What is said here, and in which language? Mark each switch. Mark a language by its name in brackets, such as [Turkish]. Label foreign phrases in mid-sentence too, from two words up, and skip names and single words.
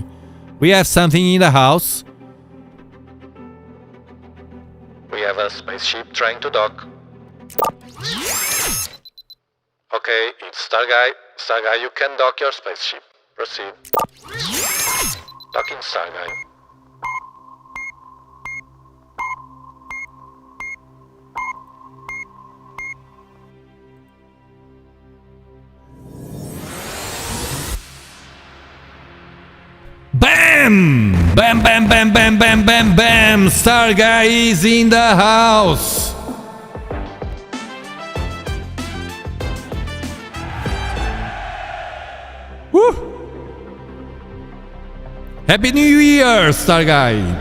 [English] We have something in the house. We have a spaceship trying to dock. Okay, it's Starguy. Starguy, you can dock your spaceship. Proceed. Docking Starguy. Bam! Bam, bam, bam, bam, bam, bam, bam! Starguy is in the house! Woo! Happy New Year, Starguy!